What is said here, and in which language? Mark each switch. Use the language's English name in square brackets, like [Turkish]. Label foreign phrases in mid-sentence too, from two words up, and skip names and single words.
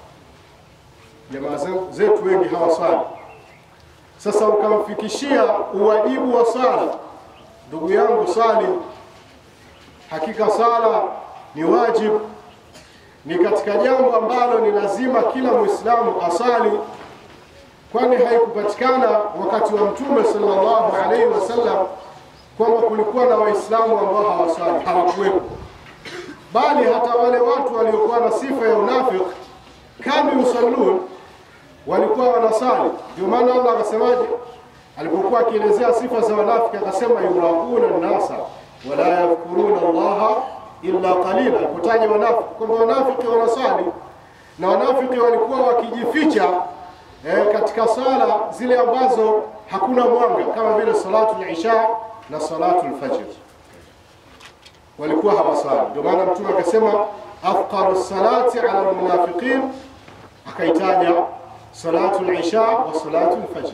[Swahili] Jamaa zetu wengi hawaswali. Sasa ukamfikishia uwajibu wa sala, ndugu yangu sali, hakika sala ni wajibu, ni katika jambo ambalo ni lazima kila Muislamu asali, kwani haikupatikana wakati wa Mtume [Arabic] sallallahu alaihi wasallam [Swahili] kwamba kulikuwa na Waislamu ambao hawasali, hawakuwepo. Bali hata wale watu waliokuwa na sifa ya unafiki, [Arabic] kanu yusallun, [Swahili] walikuwa wanasali. Ndio maana Allah akasemaje alipokuwa akielezea sifa za wanafiki, akasema [Arabic] yurauna an-nasa wala yadhkuruna Allah illa qalila. [Swahili] Kutaja wanafiki kwamba wanafiki wanasali, na wanafiki walikuwa wakijificha katika sala zile ambazo hakuna mwanga, kama vile [Arabic] salatu al-isha [Swahili] na [Arabic] salatu al-fajr, [Swahili] walikuwa hawasali. Ndio maana Mtume akasema [Arabic] afqaru salati ala al-munafiqin, [Swahili] akaitaja [Arabic] salatu al-isha wa salatu al-fajr.